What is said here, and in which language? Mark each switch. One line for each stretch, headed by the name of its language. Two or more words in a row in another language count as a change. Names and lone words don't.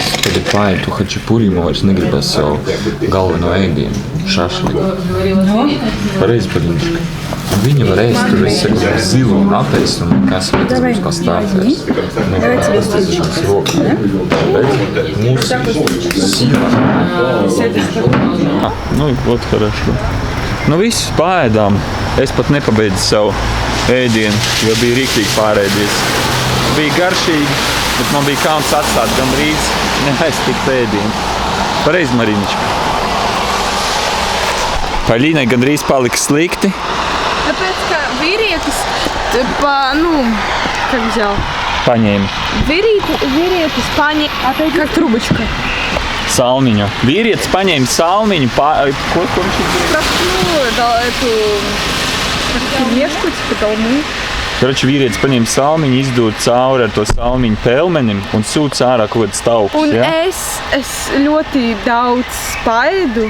Latvian: Es tad paēdu hačipuri, man vairs negribas savu galveno ēdienu. Šašliku. Pareizi, Palīnička? Viņa var ēst, tur es saku, zilu un apēst, un kas vajag būs kā starteris. Tas rokā. Mūsu sīvā.
Russian: Вот хорошо.
Latvian: Viss paēdām. Es pat nepabeidzu savu ēdienu, jo bija rīktīgi pārēdies. Bija garšīgi, bet man bija kauns atstāt gandrīz neaiztikt ēdienu. Pareizi, Marinička. Paļīnai gandrīz palika slikti. Tāpēc, ka vīrietis,
Russian: как взял?
Latvian: Paņēma. Vīrietis paņēma,
Russian: как трубочка.
Latvian: Salmiņu. Vīrietis paņēma salmiņu. Ko viņš izdarīja?
Russian: Пельмешку, долму.
Latvian: Vīrietis paņēma salmiņu, izdūra cauri ar to salmiņu pelmenim un sūc ārā kaut kāds tauks. Un ja? es ļoti daudz spaidu.